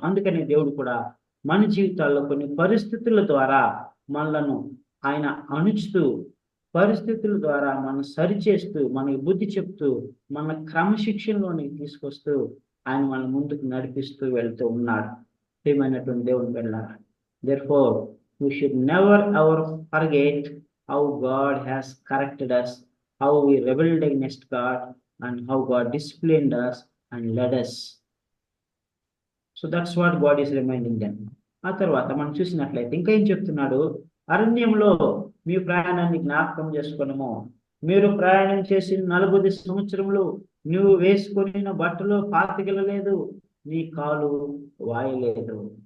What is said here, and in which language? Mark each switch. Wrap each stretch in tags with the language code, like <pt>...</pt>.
<te>అందుకనే దేవుడు కూడా మన జీవితాల్లో కొన్ని పరిస్థితుల ద్వారా మనలను ఆయన అణుచుతూ, పరిస్థితుల ద్వారా మనం సరిచేస్తూ, మనకి బుద్ధి చెప్తూ, మన క్రమశిక్షణలోనికి తీసుకొస్తూ ఆయన మన ముందుకు నడిపిస్తూ వెళ్తూ ఉన్నాడు. ప్రియమైనటువంటి దేవుని బిడ్డలారా,</te> <en>therefore we should never ever forget how God has corrected us, how we rebelled against God, and how God disciplined us and led us. So that's what God is reminding them.</en> <te>ఆ తర్వాత మనం చూసినట్లయితే ఇంకా ఏం చెప్తున్నాడు? అరణ్యంలో మీ ప్రయాణాన్ని జ్ఞాపకం చేసుకున్నాము. మీరు ప్రయాణం చేసిన 40 సంవత్సరములు నువ్వు వేసుకొని బట్టలు పాతికెళ్ళలేదు, నీ కాలు వాయలేదు.</te>